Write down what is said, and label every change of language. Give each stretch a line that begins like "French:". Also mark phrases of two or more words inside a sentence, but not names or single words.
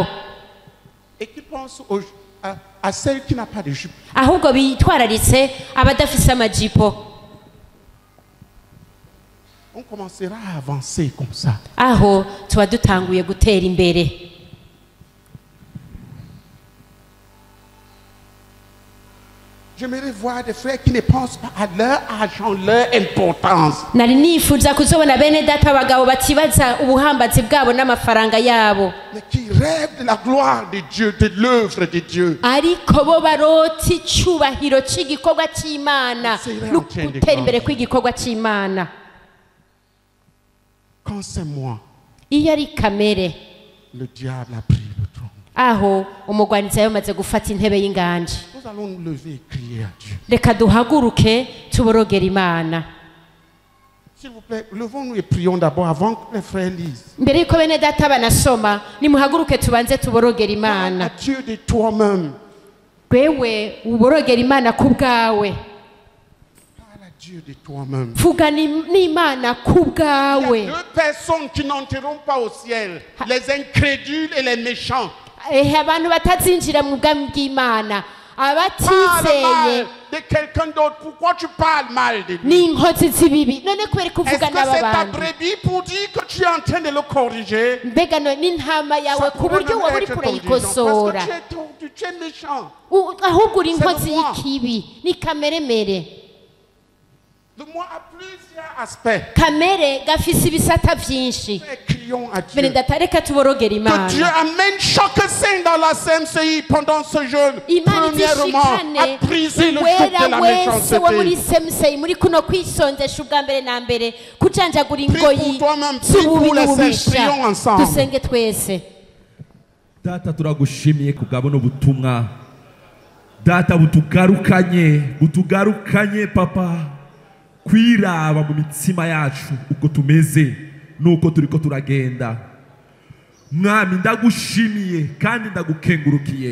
French: Et qui pensent à celle qui n'a pas de jupe.
Rundi: ahubwo bitwararitse abadafise amajipo.
French: On commencera à avancer comme ça.
Rundi: Aho tuba dutanguye gutera imbere.
French: J'aimerais voir des frères qui ne pensent pas à leur argent, leur importance.
Rundi: Nari nifuza kuzobona bene data abagabo batibaza ubuhambazi bwabo n'amafaranga yabo,
French: Mais qui rêvent de la gloire de Dieu, de l'œuvre de Dieu.
Rundi: ariko bo barota icubahiro c'igikorwa c'Imana no gutera imbere kw'igikorwa c'Imana.
French: Quand c'est moi,
Rundi: Iyo ari kamere,
French: le diable a pris le trône.
Rundi: aho umugwanizi yamaze gufata intebe y'inganji.
French: Nous allons nous lever et crier à Dieu.
Rundi: Reka duhaguruke tuborogera Imana.
French: S'il vous plaît, levons-nous et prions d'abord avant que les frères lisent.
Rundi: Mbere yuko bene data banasoma, nimuhaguruke tubanze tuborogera
French: Parle
Rundi: Imana.
French: à Dieu de toi-même.
Rundi: Wewe uborogera Imana ku bwawe.
French: Parle à Dieu de toi-même.
Rundi: Vuga n'Imana ku
French: Il y a
Rundi: bwawe.
French: deux personnes qui n'entreront pas au ciel. Les incrédules et les méchants.
Rundi: Abantu batazinjira mu bwami bw'Imana,
French: Parle
Rundi: abatizeye
French: mal de quelqu'un d'autre. Pourquoi tu parles mal de lui?
Rundi: n'inkozi z'ibibi. None kubera
French: Est-ce
Rundi: kuvuga
French: que
Rundi: n'aba
French: c'est ta
Rundi: bantu?
French: brebis pour dire que tu es en train de le corriger?
Rundi: Mbega n'intama yawe
French: Ça
Rundi: ku
French: pourrait
Rundi: buryo
French: même
Rundi: wowe
French: être
Rundi: uriko
French: ton
Rundi: urayikosora,
French: dirigeant, parce que tu es méchant.
Rundi: ahubwo uri inkozi
French: C'est le moi.
Rundi: y'ikibi. Ni kameremere.
French: Le moi a plusieurs aspects.
Rundi: Kamere gafise ibisata vyinshi.
French: Crions à Dieu.
Rundi: Bene data reka tuborogera
French: Que
Rundi: Imana.
French: Dieu amène chaque saint dans la CMCI pendant ce jeûne.
Rundi: Imana
French: Premièrement,
Rundi: izishikane
French: à briser le joug
Rundi: uwera
French: de la
Rundi: wese wo muri
French: méchanceté.
Rundi: semusei muri kuno kwisonzesha ubwa mbere na mbere kujanjagura ingoyi
French: pour toi-même, prie
Rundi: z'ububi
French: pour les saints.
Rundi: n'ububisha.
French: Prions ensemble.
Rundi: Dusenge twese. Data turagushimiye kubwa buno butumwa. Data butugarukanye papa kwiraba mu mitsima yacu uko tumeze nuko turiko turagenda. Mwami ndagushimiye kandi ndagukengurukiye.